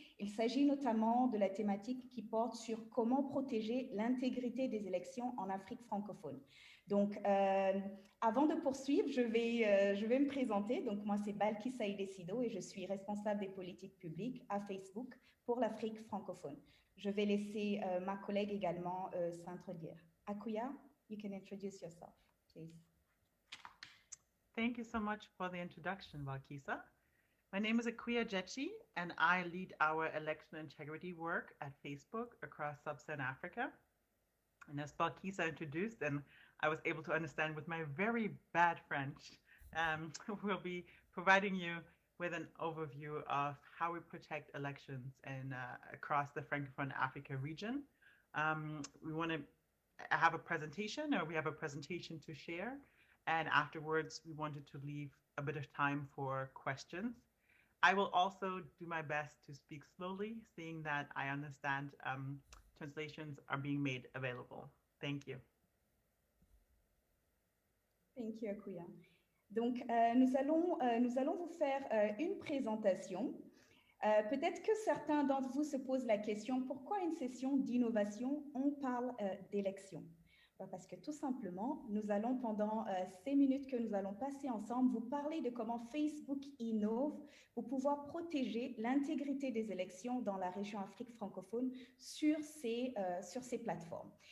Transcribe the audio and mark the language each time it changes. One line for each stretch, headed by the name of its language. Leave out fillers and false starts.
French: Il s'agit notamment de la thématique qui porte sur comment protéger l'intégrité des élections en Afrique francophone. Donc, avant de poursuivre, je vais me présenter. Donc, moi, c'est Balkissa Siddo et je suis responsable des politiques publiques à Facebook pour l'Afrique francophone. Je vais laisser ma collègue également s'introduire.
English: Akua, you can introduce yourself, please. Thank you so much for the introduction, Balkissa. My name is Akua Gyekye, and I lead our election integrity work at Facebook across Sub-Saharan Africa. And as Balkissa introduced, and I was able to understand with my very bad French, we'll be providing you with an overview of how we protect elections across the Francophone Africa region. We want to have a presentation, or we have a presentation to share. And afterwards, we wanted to leave a bit of time for questions. I will also do my best to speak slowly, seeing that I understand translations are being made available. Thank you. Thank you, Akua.
French: Donc, nous allons vous faire une présentation. Peut-être que certains d'entre vous se posent la question, pourquoi une session d'innovation, on parle d'élections? Parce que tout simplement, nous allons pendant ces minutes que nous allons passer ensemble vous parler de comment Facebook innove pour pouvoir protéger l'intégrité des élections dans la région Afrique francophone sur ces plateformes.